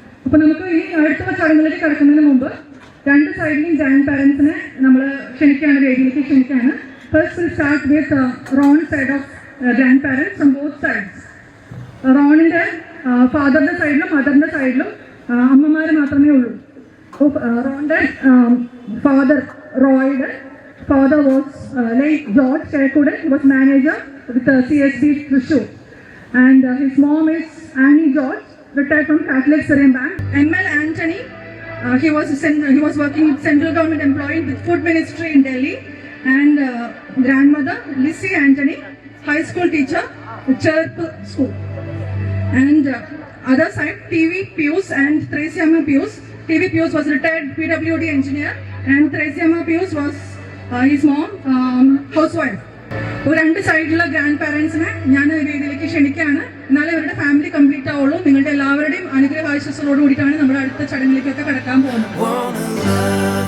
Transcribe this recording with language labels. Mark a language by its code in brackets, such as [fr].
[ml] അപ്പൊ നമുക്ക് ഈ അടുത്ത ചടങ്ങിലേക്ക് കടക്കുന്നതിന് മുമ്പ് രണ്ട് സൈഡിലും ഗ്രാൻഡ് പാരൻസിനെ നമ്മൾ ക്ഷണിക്കുകയാണ്, വേദിയിലേക്ക് ക്ഷണിക്കുകയാണ്. [en] First will start with Ron side of grandparents from both sides. [ml] റോണിന്റെ ഫാദറിന്റെ സൈഡിലും മദറിന്റെ സൈഡിലും അമ്മമാർ മാത്രമേ ഉള്ളൂ. റോണിന്റെ father റോയുടെ [en] father was late George Kerkude. He was manager with CSB Thrissur, and his mom is Annie George, retired from Catholic Syrian Bank. ML Anthony, he was working with central government employee with food ministry in Delhi, and grandmother Lissy Anthony, high school teacher, Chirp School. And other side, TV Pius and Thresiyamma Pius. TV Pius was retired PWD engineer, and Thresiyamma Pius was his mom, housewife. [ml] ഒരു രണ്ട് സൈഡിലുള്ള grand പാരൻസിനെ ഞാൻ വേദിയിലേക്ക് ക്ഷണിക്കുകയാണ്. എന്നാലേ ഇവരുടെ family complete ആവുള്ളൂ. നിങ്ങളുടെ എല്ലാവരുടെയും അനുഗ്രഹ ആശംസകളോട് കൂടിയിട്ടാണ് നമ്മുടെ അടുത്ത ചടങ്ങിലേക്കൊക്കെ കടക്കാൻ പോകുന്നത്.